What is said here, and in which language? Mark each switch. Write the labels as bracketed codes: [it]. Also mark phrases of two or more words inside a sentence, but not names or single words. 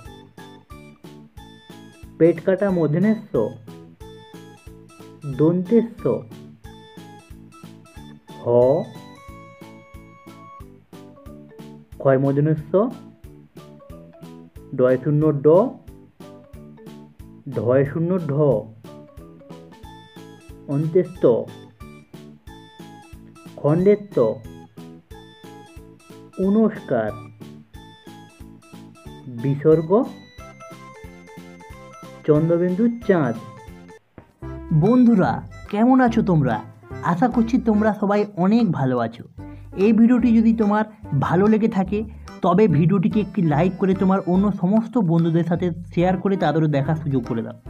[bn] পেট কাটা মূর্ধন্যস্য দন্তেস্য হ ক্ষয় মূর্ধন্যস্য ডয় শূন্য ড ঢয় শূন্য ঢ অন্ত্যেষ্ঠ খণ্ডেত্ব ঊনস্কার বিসর্গ চন্দ্রবিন্দু চাঁদ। বন্ধুরা কেমন আছো তোমরা? আশা করছি তোমরা সবাই অনেক ভালো আছো। এই ভিডিওটি যদি তোমার ভালো লেগে থাকে তবে ভিডিওটিকে একটি লাইক করে তোমার অন্য সমস্ত বন্ধুদের সাথে শেয়ার করে তাদেরও দেখার সুযোগ করে দাও।